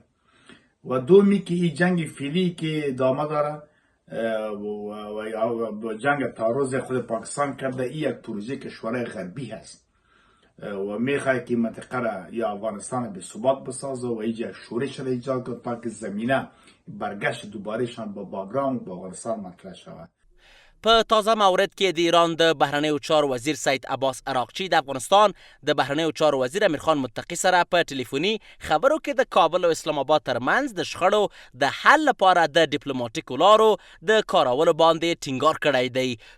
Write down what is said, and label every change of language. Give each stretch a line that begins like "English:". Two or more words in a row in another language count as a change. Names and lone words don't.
Persian: و دومی که این جنگ فعلی که ادامه داره و جنگ تعرض خود پاکستان کرده، این یک پروژه کشورهای غربی هست و میخواد که منطقه را یا افغانستان به ثبات بسازه و اینجا شورش را ایجاد کنه تا که زمینه برگشت دوبارهشان با باگراند با افغانستان مطرح شود.
Pashto: په تازه مورد کې د ایران د بهرنیو چارو وزیر سید عباس عراقچي د افغانستان د بهرنیو چارو وزیر امیرخان متقي سره په ټلیفوني خبرو کې د کابل او اسلام آباد ترمنځ د شخړو د حل لپاره د ډیپلوماټیکو لارو د کارولو باندې ټینګار کړی دی.